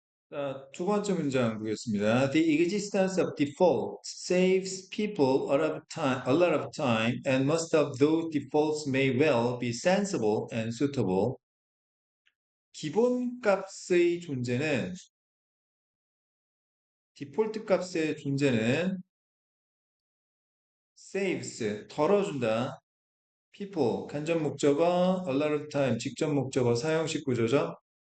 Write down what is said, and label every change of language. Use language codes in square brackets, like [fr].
[ko] 자, 두 번째 문장 보겠습니다. [en] The existence of default saves people a lot of time, and most of those defaults may well be sensible and suitable. [ko] 기본값의 존재는, 디폴트 값의 존재는 saves, 덜어준다. people, 간접 목적어, a lot of time, 직접 목적어, 사형식 구조죠.